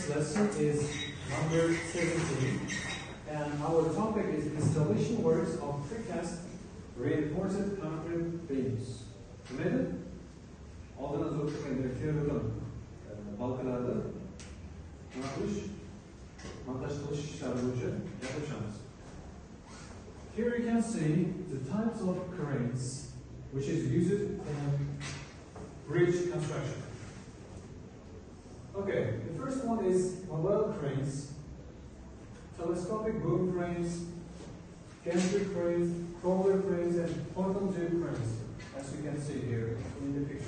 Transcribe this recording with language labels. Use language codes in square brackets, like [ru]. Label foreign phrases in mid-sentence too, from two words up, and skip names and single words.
[en] lesson is number 17, and our topic is installation works of precast reinforced concrete beams. [uz] Tushunmaydi? Oldindan zo'r tushunmaydi. Teoriyadan balkalarda nima qilish, montaj qilish ishlari bo'yicha gaplashamiz. [en] Here you can see the types of cranes which is used in bridge construction. Okay, the first one is mobile cranes, telescopic boom cranes, gantry cranes, crawler cranes, and portal tube cranes, as you can see here in the picture.